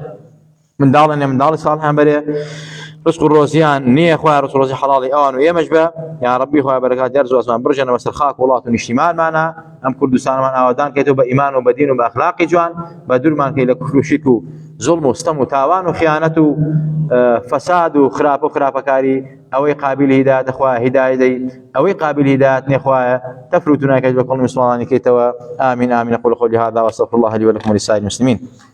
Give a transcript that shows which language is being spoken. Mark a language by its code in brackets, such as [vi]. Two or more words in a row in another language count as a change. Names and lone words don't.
[ckb] منداڵن منداڵی ساڵحیان بەرێ رزق و ڕۆزیان نییە خوای ڕزق و ڕۆزی حەڵاڵی ئەوان و ئێمەش بە [ar] یا ربی [ckb] خوای بەرەکات دەرز و ئاسمان برژەنە بەسەر خاک وڵات و نیشتیمانمانە ئەم کوردستانمان ئاوادان کەیتەوە بە ئیمان و بە دین و بە ئەخلاقی جوان بە دوورمان کەی لە کوفر و شرک و ظلم و ستەم و تاوان و خیانەت و فەساد و خراپ و خراپەکاری ئەوەی قابل هیدایەتە خوای هیدایەت دەی ئەوەی قابل هیدایەت نێ خوایە تەفروت و ناکەیت بە کۆڵی مسلمانانی کەیتەوە [ar] آمین آمین أقول قولي هذا وأستغفر الله لي ولكم ولسائر المسلمين